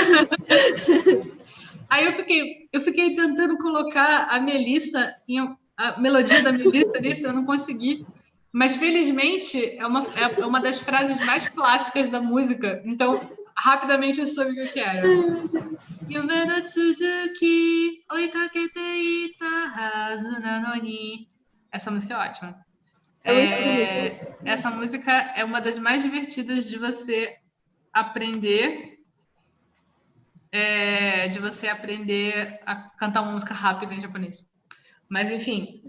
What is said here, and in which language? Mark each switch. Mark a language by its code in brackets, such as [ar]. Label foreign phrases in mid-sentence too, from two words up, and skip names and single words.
[pt] Aí eu fiquei tentando colocar a Melissa, a melodia da Melissa nisso, eu não consegui. Mas felizmente é uma das frases mais clássicas da música, então rapidamente eu soube o que era. [ja] 夢の続き、追いかけていたはずなのに. [pt] Essa música é ótima. Essa música é uma das mais divertidas de você aprender, a cantar uma música rápida em japonês. Mas, enfim.